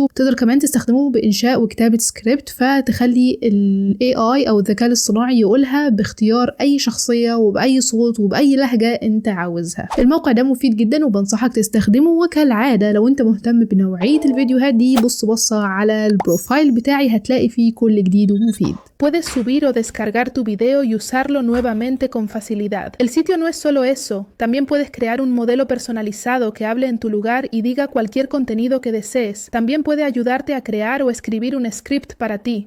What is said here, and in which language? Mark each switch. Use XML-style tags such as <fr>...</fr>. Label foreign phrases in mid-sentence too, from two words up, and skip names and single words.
<ar>تقدر كمان تستخدمه بإنشاء وكتابة سكريبت، فتخلي ال AI أو الذكاء الاصطناعي يقولها باختيار أي شخصية وبأي صوت وبأي لهجة أنت عاوزها. الموقع ده مفيد جدا وبنصحك تستخدمه، وكالعادة لو أنت مهتم بنوعية الفيديوهات دي بص بصة على البروفايل بتاعي هتلاقي فيه كل جديد ومفيد.</ar> <es>Puedes subir o descargar tu video y usarlo nuevamente con facilidad. El sitio no es solo eso, también puedes crear un modelo personalizado que hable en tu lugar y diga cualquier contenido que desees. También puede ayudarte a crear o escribir un script para ti.</es>